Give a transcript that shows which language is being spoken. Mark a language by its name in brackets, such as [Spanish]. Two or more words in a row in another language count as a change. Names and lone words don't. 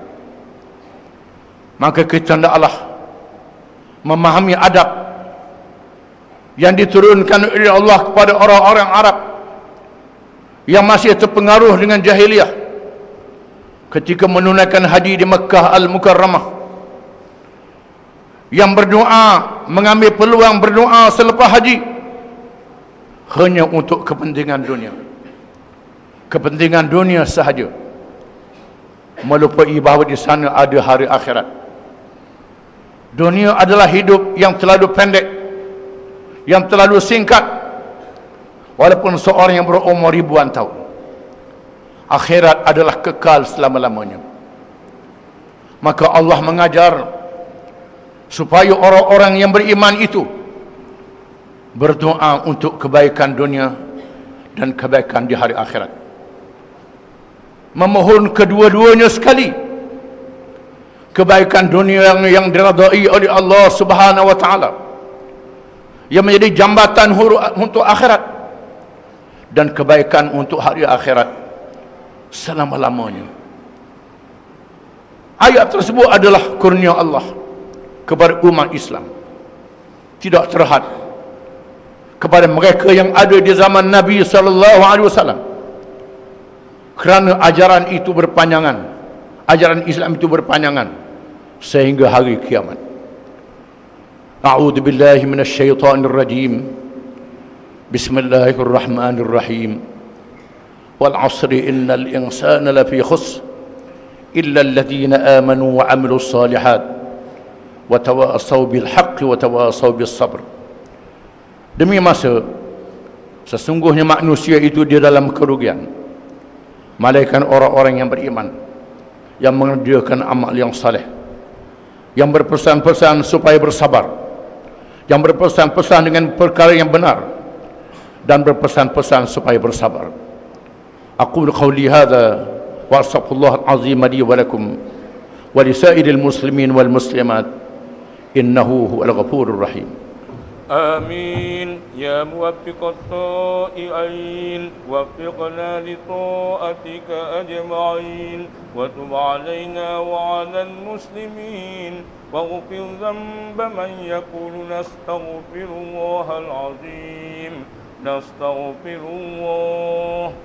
[Malay] Maka kita hendaklah memahami adab yang diturunkan oleh Allah kepada orang-orang Arab yang masih terpengaruh dengan jahiliyah ketika menunaikan haji di Makkah Al-Mukarramah, yang berdoa, mengambil peluang berdoa selepas haji hanya untuk kepentingan dunia, kepentingan dunia sahaja, melupai bahawa di sana ada hari akhirat. Dunia adalah hidup yang terlalu pendek, yang terlalu singkat, walaupun seorang yang berumur ribuan tahun. Akhirat adalah kekal selama-lamanya. Maka Allah mengajar supaya orang-orang yang beriman itu berdoa untuk kebaikan dunia dan kebaikan di hari akhirat, memohon kedua-duanya sekali, kebaikan dunia yang diridai oleh Allah [Arabic] سبحانه وتعالى, [Malay] yang menjadi jambatan untuk akhirat, dan kebaikan untuk hari akhirat selama-lamanya. Ayat tersebut adalah kurnia Allah kepada umat Islam, tidak terhad kepada mereka yang ada di zaman Nabi [Arabic] صلى الله عليه وسلم, [Malay] kerana ajaran itu berpanjangan, ajaran Islam itu berpanjangan sehingga hari kiamat. [Arabic] أعوذ بالله من الشيطان الرجيم. بسم الله الرحمن الرحيم. والعصر إن الإنسان لفي خسر إلا الذين آمنوا وعملوا الصالحات وتواصوا بالحق وتواصوا بالصبر. [Malay] Demi masa, sesungguhnya manusia itu di dalam kerugian, malaikat orang-orang yang beriman, yang mengerjakan amal yang saleh, yang berpesan-pesan supaya bersabar, yang berpesan-pesan dengan perkara yang benar, dan berpesan-pesan supaya bersabar. [Arabic] أقول قولي هذا وأستغفر الله العظيم لي ولكم ولسائر المسلمين والمسلمات إنه هو الغفور الرحيم. آمين يا موفق الطائعين وفقنا لطاعتك أجمعين وتب علينا وعلى المسلمين واغفر ذنب من يقول نستغفر الله العظيم نستغفر الله.